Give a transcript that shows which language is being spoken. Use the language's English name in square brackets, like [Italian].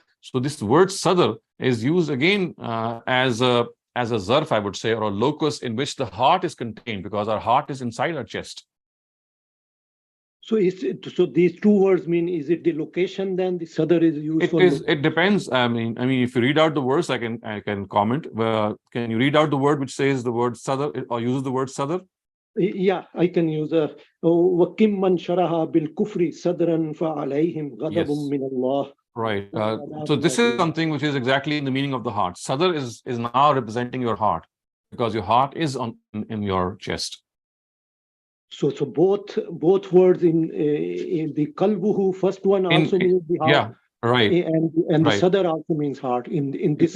[English] So this word sadr is used again as a zarf, I would say, or a locus in which the heart is contained, because our heart is inside our chest. So these two words mean, is it the location then the sadr is used for? It depends. I mean, if you read out the verse, I can comment. Can you read out the word which says the word sadr or uses the word sadr? Yeah, I can use [Arabic] وَكِمْ مَنْ شَرَحَ بِالْكُفْرِ صَدْرًا فَعَلَيْهِمْ غَضَبٌ مِّنَ اللَّهِ. [English] Right. So this is something which is exactly in the meaning of the heart. Sadr is now representing your heart, because your heart is in your chest. So both words in the qalbuhu, first one also means the heart. Yeah, right. And the sadr also means heart in this